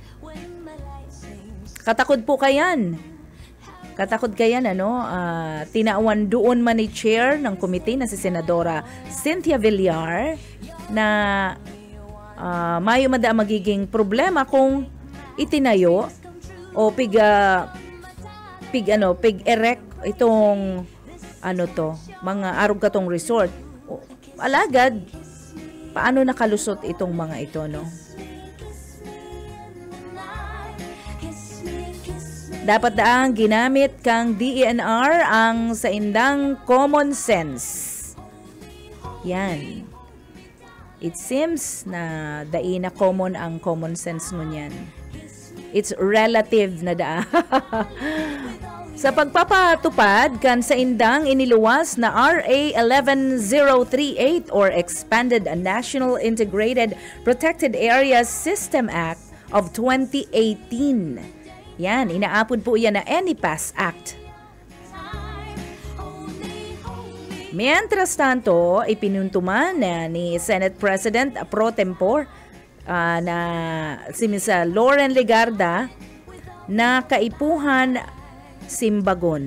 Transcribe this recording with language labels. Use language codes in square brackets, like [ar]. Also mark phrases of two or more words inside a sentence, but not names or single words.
[bik] Katakod po kayan, tinaawan doon man ni chair ng komite na si Senadora Cynthia Villar na mayo mada magiging problema kung itinayo o pig-erect itong mga arog katong resort. Alagad, paano nakalusot itong mga ito, Dapat daang ginamit kang DENR ang sa indang [en] common sense. [bik] Yan. [en] It seems [bik] na daina common ang [en] common sense [bik] ngunyan. [en] It's relative [bik] na daa. Sa pagpapatupad kan sa indang iniluwas na RA 11038 or Expanded National Integrated Protected Areas System Act of 2018. Yan, inaapod po yan na ENIPAS Act. [es] Mientras tanto, [bik] ipinuntuman ni Senate President Pro Tempore na si Ms. Lauren Legarda na kaipuhan Simbagon.